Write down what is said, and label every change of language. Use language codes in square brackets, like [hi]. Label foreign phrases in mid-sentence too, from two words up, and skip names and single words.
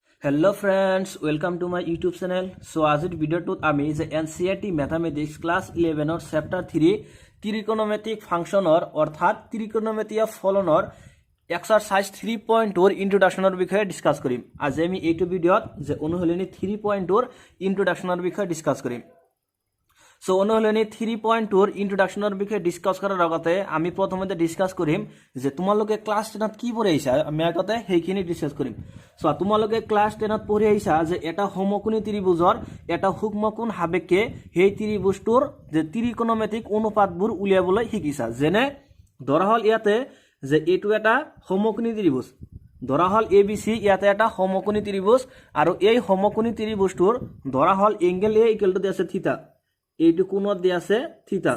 [en] Hello friends welcome to my YouTube channel. [as] চো আজিৰ ভিডিঅ'টোত আমি যে এনচিইআৰটি [en] Mathematics Class 11 Chapter 3 [as] ত্ৰিকোণমিতিক ফাংচনৰ অৰ্থাৎ ত্ৰিকোণমিতীয় ফলনৰ এক্সাৰচাইজ 3.2 ইন্ট্ৰডাকচনৰ বিষয় ডিচকাছ কৰিম। আজ আমি এটু ভিডিঅ'ত যে অনুশীলনী 3.2 ইন্ট্ৰডাকচনৰ বিষয় ডিচকাছ কৰিম। চো অনুশীলনী 3.2 ইন্ট্ৰডাকচনৰ বিষয় ডিচকাছ কৰাৰ আগতে আমি প্ৰথমতে ডিচকাছ কৰিম যে তোমালোকে ক্লাছ 10 কি পঢ়ি আইছা আমি আগতে হেইখিনি ডিসকাস করিম। সো তোমালোকে ক্লাস 10 পঢ়ি আইছা যে এটা সমকোণী ত্রিভুজৰ এটা সূক্ষ্মকোণ সাপেক্ষে সেই ত্রিভুজটোৰ যে ত্রিকোণমিতিক অনুপাতবোৰ উলিয়াবলৈ শিকিছা। যেনে ধৰা হল ইয়াতে যে এটো এটা সমকোণী ত্রিভুজ, ধৰা হল এবিসি ইয়াতে এটা সমকোণী ত্রিভুজ আৰু এই সমকোণী ত্রিভুজটোৰ ধৰা হল [en] angle A equal to [as] আছে থিটা, এইটো কোণত দিয়া আছে থিটা।